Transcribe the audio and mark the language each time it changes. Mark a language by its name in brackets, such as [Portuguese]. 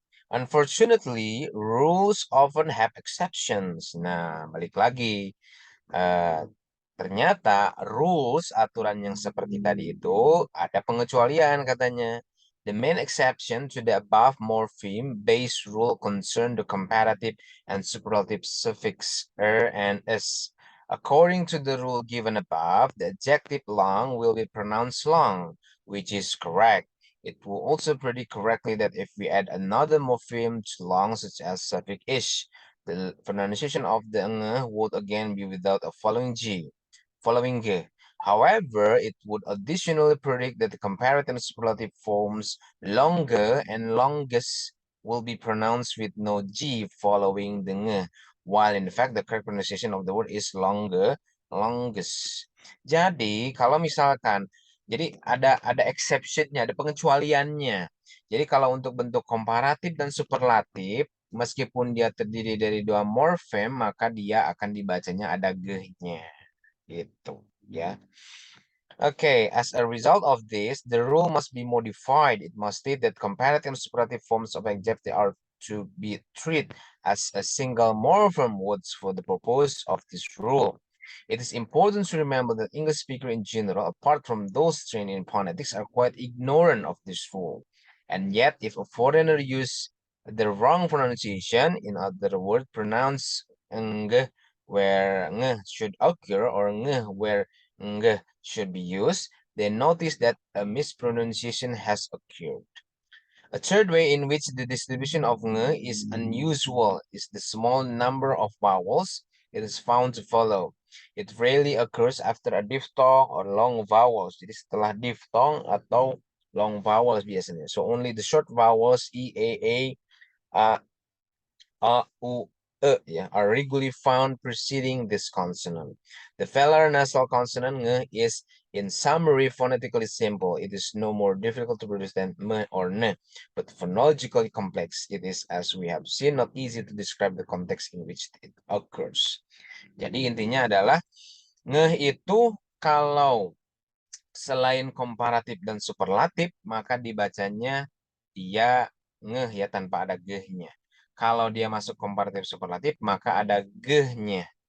[English] Unfortunately, rules often have exceptions. [Indonesian] Nah, balik lagi. Eh, Ternyata rules, aturan yang seperti tadi itu ada pengecualian katanya. [English] The main exception to the above morpheme-based rule concern the comparative and superlative suffix er and s. According to the rule given above, the adjective long will be pronounced long, which is correct. It will also predict correctly that if we add another morpheme to long, such as suffix ish, the pronunciation of the ng would again be without a following g. However, it would additionally predict that the comparative and superlative forms longer and longest will be pronounced with no g following the ng, while in fact the correct pronunciation of the word is longest. [Indonesian] Jadi kalau misalkan jadi ada exceptionnya, ada pengecualiannya. Jadi kalau untuk bentuk komparatif dan superlatif, meskipun dia terdiri dari dua morfem, maka dia akan dibacanya ada g-nya. Gitu ya. [English] Okay, as a result of this, the rule must be modified. It must state that comparative and superlative forms of adjective are to be treated as a single morphem words for the purpose of this rule. It is important to remember that English speakers in general, apart from those trained in phonetics, are quite ignorant of this rule. And yet, if a foreigner uses the wrong pronunciation, in other words, pronounce ng where ng should occur or ng where ng should be used, then notice that a mispronunciation has occurred. A third way in which the distribution of ng is unusual is the small number of vowels it is found to follow. It rarely occurs after a diphthong or long vowels. [Indonesian] Jadi setelah diphthong atau long vowels biasanya. [English] So only the short vowels e, a, u, yeah, are regularly found preceding this consonant. The velar nasal consonant ng is, in summary, phonetically simple. It is no more difficult to produce than m or n, but phonologically complex. It is, as we have seen, not easy to describe the context in which it occurs. [Indonesian] Jadi intinya adalah ng itu kalau selain komparatif dan superlatif, maka dibacanya dia ngeh ya tanpa ada geh-nya. Kalau dia masuk komparatif superlatif, maka ada geh-nya.